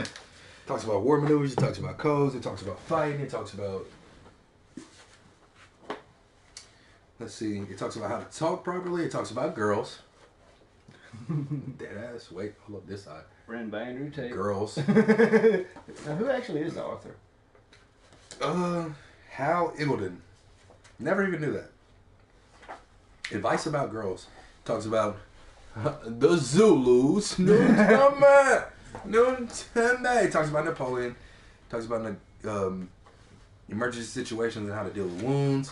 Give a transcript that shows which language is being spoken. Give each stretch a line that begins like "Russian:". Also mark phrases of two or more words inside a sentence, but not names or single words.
English: It talks about war maneuvers, it talks about codes, it talks about fighting, it talks about... Let's see, it talks about how to talk properly, it talks about girls. Dead ass. Wait, hold up this side. Written by Andrew Tate. Girls. Now, who actually is the author? Y.O.L.O. Never even knew that. Advice about girls. Talks about the Zulus. No time. It talks about Napoleon. Talks about emergency situations and how to deal with wounds.